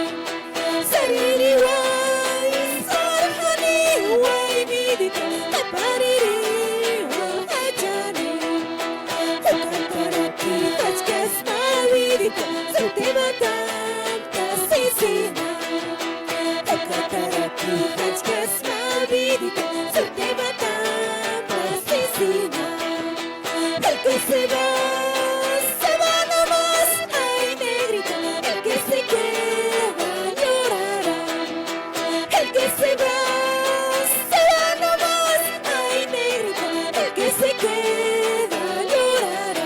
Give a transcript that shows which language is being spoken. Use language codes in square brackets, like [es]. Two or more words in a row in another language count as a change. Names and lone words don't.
[ay] Saririwai, sarhaniwai, vidito, tapaririwa, achani. Ukantarati, hachkasma, vidito, sutimatanta, sisina. Ukantarati, hachkasma, vidito, sutimatanta, sisina. [es] El que se va nomás, ay negrito, el que se queda llorará. El que se va nomás, ay negrito, el que se queda llorará.